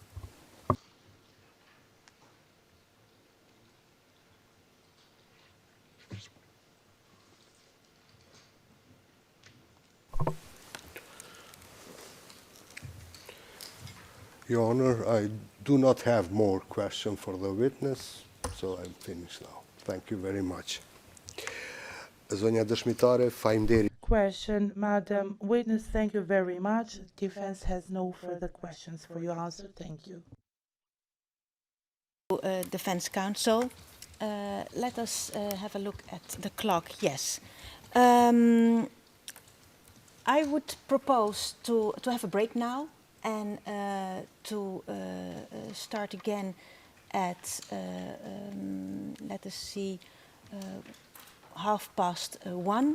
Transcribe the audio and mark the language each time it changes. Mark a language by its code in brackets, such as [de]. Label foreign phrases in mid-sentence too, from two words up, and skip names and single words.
[en] Your Honor, I do not have more questions for the witness, so I'm finished now. Thank you very much. [sq] Zonja dëshmitare, faleminderit. [en] Question, Madam Witness, thank you very much. Defense has no further questions for your answer. Thank you. Defense counsel, let us have a look at the clock. Yes. I would propose to have a break now and to start again at, let us see, 1:30.